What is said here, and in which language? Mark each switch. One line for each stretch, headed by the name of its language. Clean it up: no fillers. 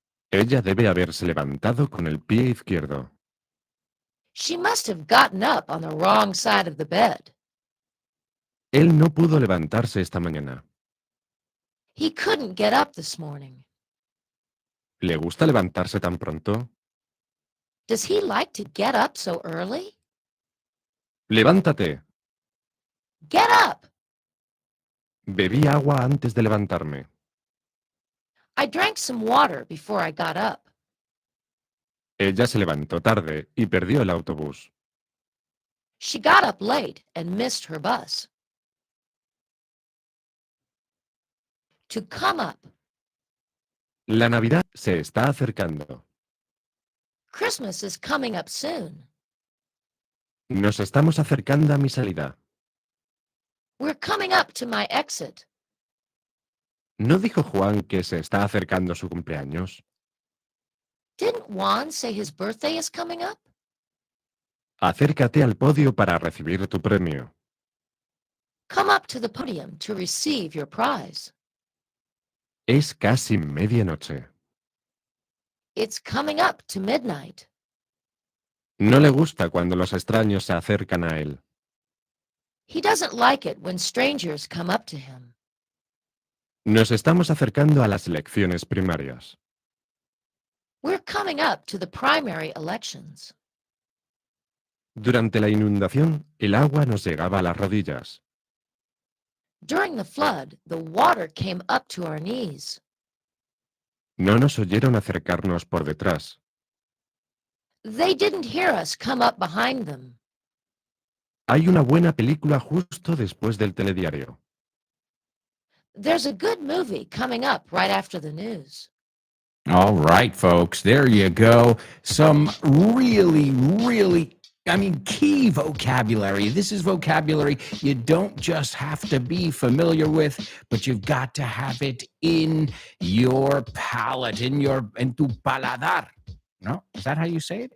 Spanish: Ella debe haberse levantado con el pie izquierdo.
English: She must have gotten up on the wrong side of the bed.
Spanish: Él no pudo levantarse esta mañana.
English: He couldn't get up this morning.
Spanish: ¿Le gusta levantarse tan pronto?
English: Does he like to get up so early?
Spanish: Levántate.
English: Get up!
Spanish: Bebí agua antes de levantarme.
English: I drank some water before I got up.
Spanish: Ella se levantó tarde y perdió el autobús.
English: She got up late and missed her bus. To come up.
Spanish: La Navidad se está acercando.
English: Christmas is coming up soon.
Spanish: Nos estamos acercando a mi salida.
English: We're coming up to my exit.
Spanish: ¿No dijo Juan que se está acercando su cumpleaños?
English: Didn't Juan say his birthday is coming up?
Spanish: Acércate al podio para recibir tu premio.
English: Come up to the podium to receive your prize.
Spanish: Es casi medianoche.
English: It's coming up to midnight.
Spanish: No le gusta cuando los extraños se acercan a él.
English: He doesn't like it when strangers come up to him.
Spanish: Nos estamos acercando a las elecciones primarias.
English: We're coming up to the primary elections.
Spanish: Durante la inundación, el agua nos llegaba a las rodillas.
English: During the flood, the water came up to our knees.
Spanish: No nos oyeron acercarnos por detrás.
English: They didn't hear us come up behind them.
Spanish: Hay una buena película justo después del telediario.
English: There's a good movie coming up right after the news. All right, folks, there you go. Some really, key vocabulary. This is vocabulary you don't just have to be familiar with, but you've got to have it in your palate,
Spanish: en tu paladar.
English: No? Is that how you say it?